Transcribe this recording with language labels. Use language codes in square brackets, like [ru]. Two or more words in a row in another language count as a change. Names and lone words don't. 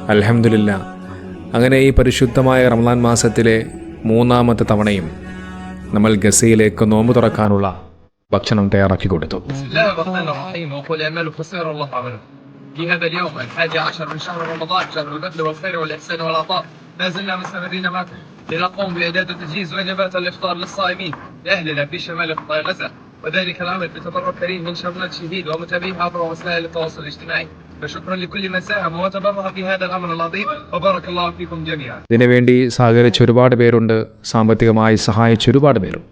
[ml] അൽഹംദുലില്ലാ, അങ്ങനെ ഈ പരിശുദ്ധമായ റമളാൻ മാസത്തിലെ മൂന്നാമത്തെ തവണയും നമ്മൾ ഗസയിലേക്ക് നോമ്പ് തുറക്കാനുള്ള ഭക്ഷണം തയ്യാറാക്കി കൊടുത്തു. [ar] في هذا اليوم 11 من شهر رمضان شهر البذل والخير والإحسان والعطاء لا زلنا مستمرين معكم لنقوم بإعداد وتجهيز وجبات الإفطار للصائمين لأهلنا في شمال قطاع غزة، وذلك العمل بتبرع كريم من شمال الشهيد ومتابعيه عبر وسائل التواصل الاجتماعي. فشكرا لكل من ساهم وتبرع في هذا العمل العظيم وبارك الله فيكم جميعا. [ml] ഇതിനുവേണ്ടി സഹകരിച്ച ഒരുപാട് പേരുണ്ട്, സാമ്പത്തികമായി സഹായിച്ച ഒരുപാട് പേരുണ്ട്.